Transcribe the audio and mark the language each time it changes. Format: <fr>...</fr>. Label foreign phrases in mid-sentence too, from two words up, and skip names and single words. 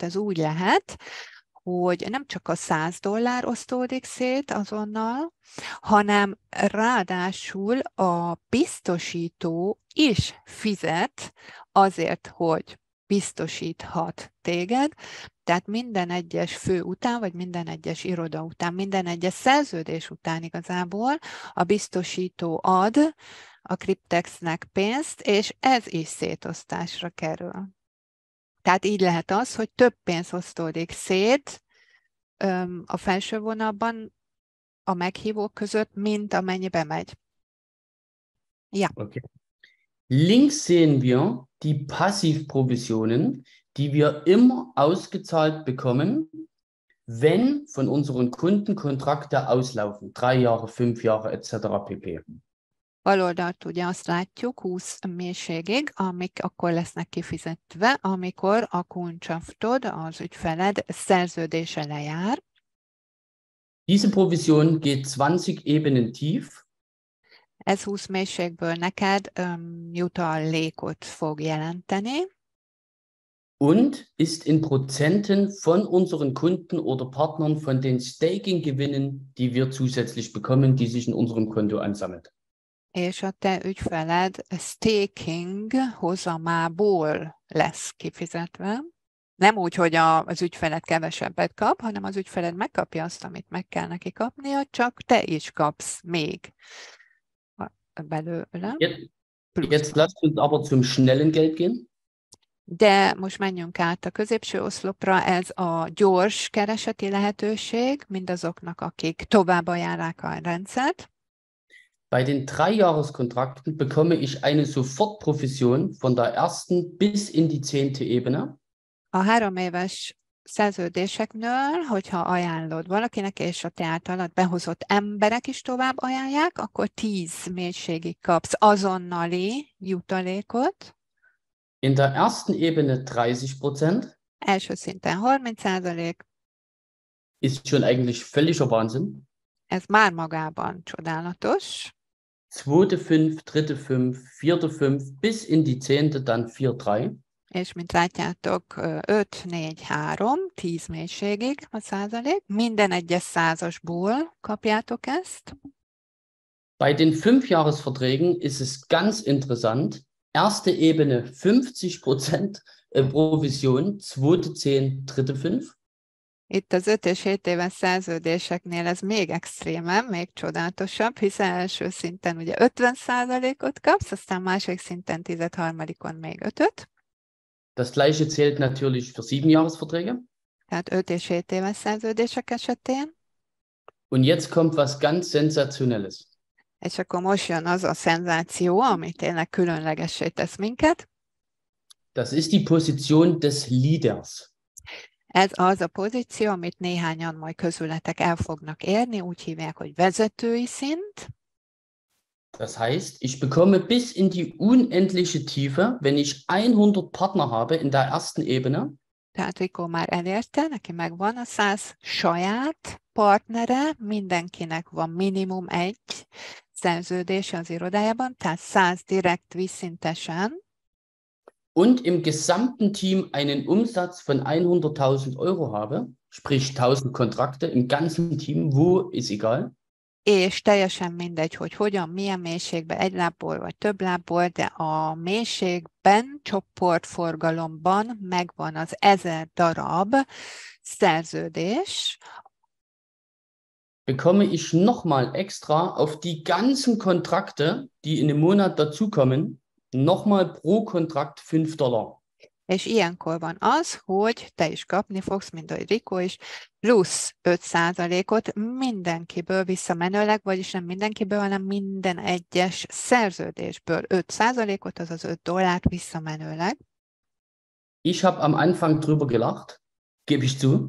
<hu>Ez úgy lehet, hogy nem csak a $100 osztódik szét azonnal, hanem ráadásul a biztosító is fizet azért, hogy biztosíthat téged, tehát minden egyes fő után, vagy minden egyes iroda után, minden egyes szerződés után igazából a biztosító ad a Cryptexnek pénzt, és ez is szétosztásra kerül. Tehát így lehet az, hogy több pénz osztódik szét a felső vonalban a meghívók között, mint amennyibe megy.</hu> <de>Ja. Okay. Links sehen wir die Passivprovisionen, die wir immer ausgezahlt bekommen, wenn von unseren Kunden Kontrakte auslaufen, 3 Jahre, 5 Jahre etc. pp.</de> <hu>Bal oldalt ugye azt látjuk 20 mélységig, amik akkor lesznek kifizetve, amikor a kundschaftod, az ügyfeled szerződése lejár.</hu> <de>Diese Provision geht 20 Ebenen tief.</de> <hu>Ez 20 mélységből neked jutalékot fog jelenteni,</hu> <de>Und ist in Prozenten von unseren Kunden oder Partnern von den Staking-Gewinnen, die wir zusätzlich bekommen, die sich in unserem Konto ansammelt.</de> <hu>és a te ügyfeled staking hozamából lesz kifizetve. Nem úgy, hogy az ügyfeled kevesebbet kap, hanem az ügyfeled megkapja azt, amit meg kell neki kapnia, csak te is kapsz még belőle.</hu> <de>Jetzt lasst uns aber zum schnellen Geld gehen.</de> <hu>De most menjünk át a középső oszlopra, ez a gyors kereseti lehetőség mindazoknak, akik tovább ajánlják a rendszert.</hu> <de>Bei den 3-Jahres-Kontrakten bekomme ich eine Sofortprovision von der ersten bis in die 10. Ebene.</de> <hu>A 3 éves szerződéseknél, hogyha ajánlod valakinek, és a te általad behozott emberek is tovább ajánlják, akkor 10 mélységig kapsz azonnali jutalékot.</hu> <de>In der ersten Ebene 30%.</de> <hu>Első szinten 30%,</hu> <de>Ist schon eigentlich völliger Wahnsinn.</de> <hu>ez már magában csodálatos.</hu> <de>Zweite 5, dritte 5, vierte 5, bis in die 10. dann 4-3.</de> <hu>És mint látjátok, 5, 4, 3, 10 mélységig a százalék. Minden egyes százasból kapjátok ezt.</hu> <de>Bei den 5-Jahres-Verträgen ist es ganz interessant. Erste Ebene 50% Provision, zweite 10, dritte 5.</de> <hu>Itt az 5 és 7 éves szerződéseknél ez még extrémebb, még csodálatosabb, hiszen első szinten ugye 50%-ot kapsz, aztán második szinten 10, harmadikon még 5-öt.</hu> <de>Das gleiche zählt natürlich für 7-Jahres-Verträge.</de> <hu>Tehát 5 és 7 éves szerződések esetén.</hu> <de>Und jetzt kommt was ganz Sensationelles.</de> <hu>És akkor most jön az a szenzáció, ami tényleg különlegessé tesz minket.</hu> <de>Das ist die Position des Leaders.</de> <hu>Ez az a pozíció, amit néhányan majd közületek el fognak érni, úgy hívják, hogy vezetői szint.</hu> <de>Das heißt, ich bekomme bis in die unendliche Tiefe, wenn ich 100 Partner habe in der ersten Ebene.</de> <hu>Tehát Rico már elérte, neki megvan a 100 saját partnere, mindenkinek van minimum 1 szerződése az irodájában, tehát 100 direkt vízszintesen.</hu> <de>Und im gesamten Team einen Umsatz von 100.000 Euro habe, sprich 1000 Kontrakte im ganzen Team, wo ist egal.</de> <hu>És teljesen mindegy, hogy hogyan, milyen mélységben, egy lábból vagy több lábból, de a mélységben, csoportforgalomban megvan az 1000 darab szerződés.</hu> <de>Bekomme ich nochmal extra auf die ganzen Kontrakte, die in dem Monat dazukommen, nochmal pro Kontrakt $5.</de> <hu>És ilyenkor van az, hogy te is kapni fogsz, mint ahogy Rico is, plusz 5%-ot mindenkiből visszamenőleg, vagyis nem mindenkiből, hanem minden egyes szerződésből 5%-ot, azaz $5 visszamenőleg.</hu> <de>Ich habe am Anfang drüber gelacht, gebe ich zu.</de>